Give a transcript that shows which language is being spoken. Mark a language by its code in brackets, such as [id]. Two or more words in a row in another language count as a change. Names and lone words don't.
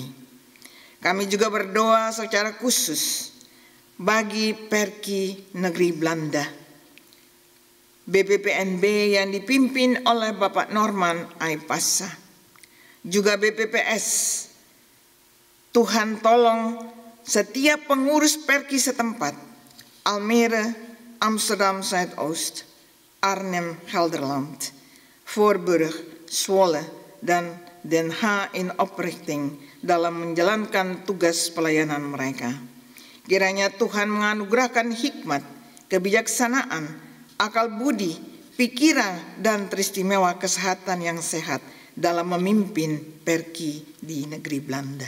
[id] Kami juga berdoa secara khusus bagi Perki Negeri Belanda, BPPNB yang dipimpin oleh Bapak Norman Aipassa, juga BPPS. Tuhan tolong setiap pengurus Perki setempat, Almere, Amsterdam Zuidoost, Arnhem Gelderland, Voorburg, Zwolle, dan Den Haag [nl] in oprichting [id] dalam menjalankan tugas pelayanan mereka. Kiranya Tuhan menganugerahkan hikmat, kebijaksanaan, akal budi, pikiran, dan teristimewa kesehatan yang sehat dalam memimpin Perki di negeri Belanda.